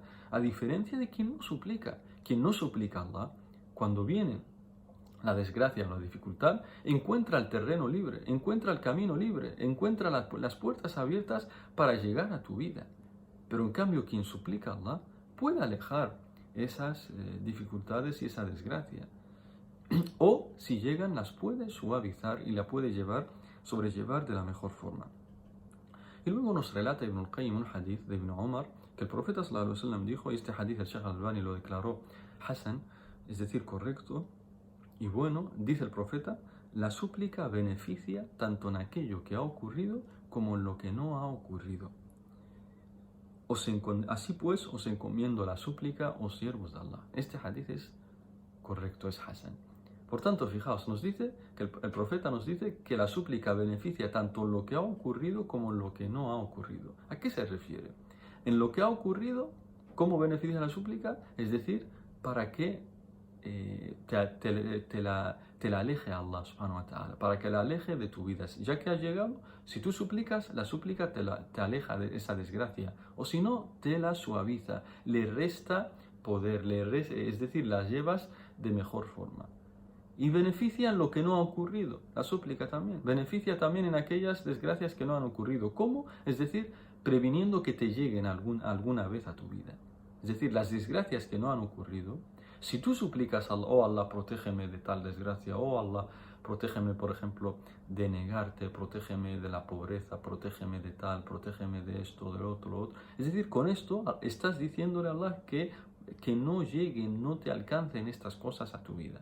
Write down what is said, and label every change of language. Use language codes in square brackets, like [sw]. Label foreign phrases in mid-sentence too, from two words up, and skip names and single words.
[es] A diferencia de quien no suplica a Allah, cuando viene la desgracia o la dificultad, encuentra el terreno libre, encuentra el camino libre, encuentra las puertas abiertas para llegar a tu vida. Pero en cambio, quien suplica a Allah puede alejar esas dificultades y esa desgracia. O, si llegan, las puede suavizar y la puede sobrellevar de la mejor forma. Y luego nos relata Ibn al-Qayyim un hadith de Ibn Umar, que el profeta [ar] صلى الله عليه وسلم [es] dijo, y este hadith el Sheikh al-Albani lo declaró hasan, es decir, correcto y bueno, dice el profeta: la súplica beneficia tanto en aquello que ha ocurrido como en lo que no ha ocurrido. Así pues, os encomiendo la súplica, oh siervos de Allah. Este hadith es correcto, es hasan. Por tanto, fijaos, nos dice que el profeta nos dice que la súplica beneficia tanto en lo que ha ocurrido como en lo que no ha ocurrido. ¿A qué se refiere? En lo que ha ocurrido, ¿cómo beneficia la súplica? Es decir, para que te la aleje a Allah [ar] سبحانه وتعالى, [es] para que la aleje de tu vida. Ya que has llegado, si tú suplicas, la súplica te aleja de esa desgracia, o si no, te la suaviza, le resta poder, es decir, la llevas de mejor forma. Y beneficia en lo que no ha ocurrido. La súplica también beneficia también en aquellas desgracias que no han ocurrido. ¿Cómo? Es decir, previniendo que te lleguen alguna vez a tu vida. Es decir, las desgracias que no han ocurrido, si tú suplicas a Allah: oh Allah, protégeme de tal desgracia, oh Allah, protégeme, por ejemplo, de negarte, protégeme de la pobreza, protégeme de tal, protégeme de esto, del otro, lo otro. Es decir, con esto estás diciéndole a Allah que no lleguen, no te alcancen estas cosas a tu vida.